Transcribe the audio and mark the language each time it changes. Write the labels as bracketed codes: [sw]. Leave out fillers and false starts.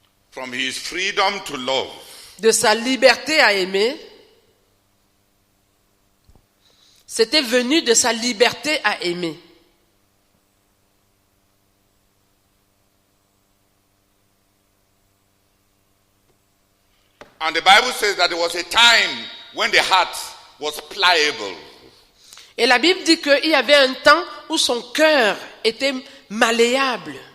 [en] From his freedom to love. [fr] De sa liberté à aimer. C'était venu de sa liberté à aimer. [en] And the Bible says that there was a time when the heart was pliable. [fr] Et la Bible dit qu'il y avait un temps où son cœur était malléable.